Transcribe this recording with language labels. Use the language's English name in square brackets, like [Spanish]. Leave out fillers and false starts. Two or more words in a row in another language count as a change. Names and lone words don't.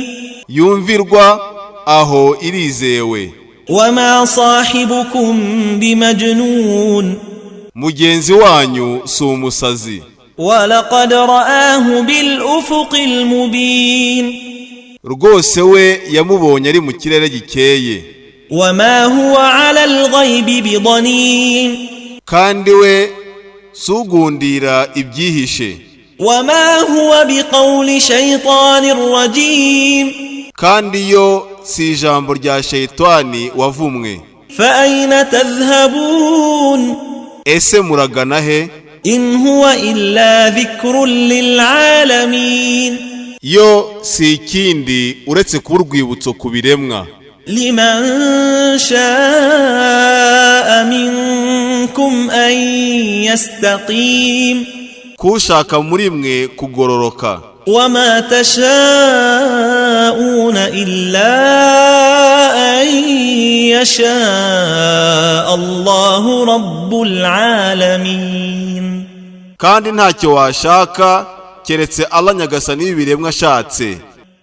[Kinyarwanda] yumvirwa aho irizewe. [Arabic] وما صاحبكم بمجنون, [Kinyarwanda] mugenzi wanyu si umusazi. [Arabic] ولقد رآه بالأفق المبين, [Kinyarwanda] rwose we yamubonye ari mu kirere gikeye. [Arabic] وما هو على الغيب بضنين, [Kinyarwanda] kandi we sugundira ibyihishe. [Arabic] وما هو بقول شيطان رجيم, [Kinyarwanda] kandi yo si ijambo rya shayitani wavumwe. [Arabic] فأين تذهبون, [Kinyarwanda] ese muragana he? [Arabic] إن هو إلا ذكر للعالمين, [Kinyarwanda] yo si ikindi uretse kuba urwibutso ku biremwa. [Arabic] لمن شاء منكم أن يستقيم, [Kinyarwanda] kushaka muri mwe kugororoka. [Arabic] وما تشاءون إلا أن يشاء الله رب العالمين, [Kinyarwanda] kandi ntacyo washaka keretse Allah nyagasani w'ibiremwa ashatse.